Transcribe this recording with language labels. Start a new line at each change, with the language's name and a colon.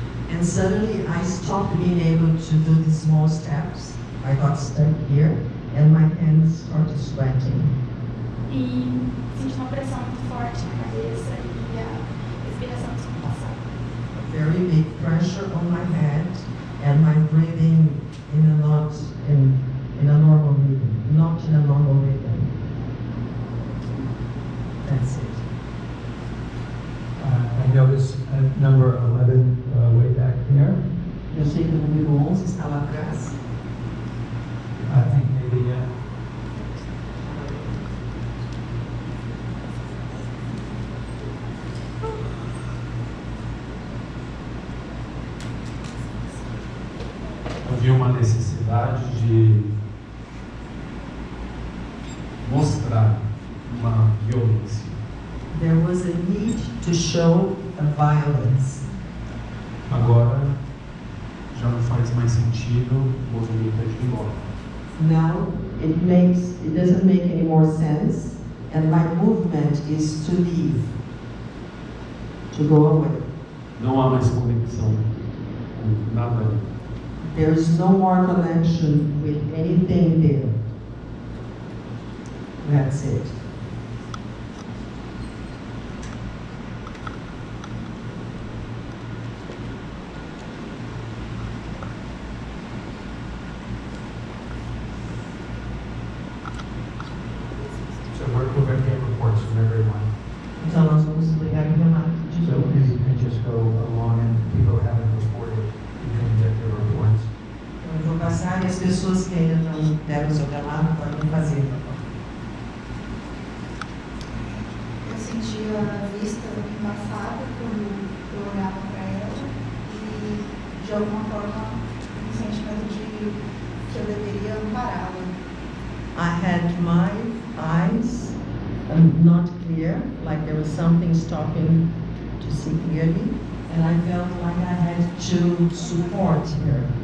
English: And suddenly, I stopped being able to do the small steps. I got stuck here, and my hands started sweating.
Portuguese: E senti uma pressão muito forte na cabeça e a respiração descompassada.
English: A very big pressure on my head, and my breathing in a normal rhythm, not in a normal rhythm. That's it. I noticed number 11 way back there.
Portuguese: Eu sei que o número 11 está lá atrás.
English: I think maybe,
Portuguese: Havia uma necessidade de mostrar uma violência.
English: There was a need to show a violence.
Portuguese: Agora já não faz mais sentido, o movimento é de ir embora.
English: Now it doesn't make any more sense, and my movement is to leave, to go away.
Portuguese: Não há mais conexão com nada ali.
English: There is no more connection with anything there. That's it. so we're going to get reports from everyone.
Portuguese: Então nós vamos pegar o relato de
English: So
Portuguese: todos.
English: maybe you can just go along and people who haven't reported, you can get their reports.
Portuguese: Então, eu vou passar e as pessoas que ainda não deram o seu relato podem fazer. Eu sentia a vista embaçada quando eu olhava para ela e, de alguma forma, um sentimento de que eu deveria ampará-la.
English: I had my eyes not clear, like there was something stopping to see clearly, and I felt like I had to support her.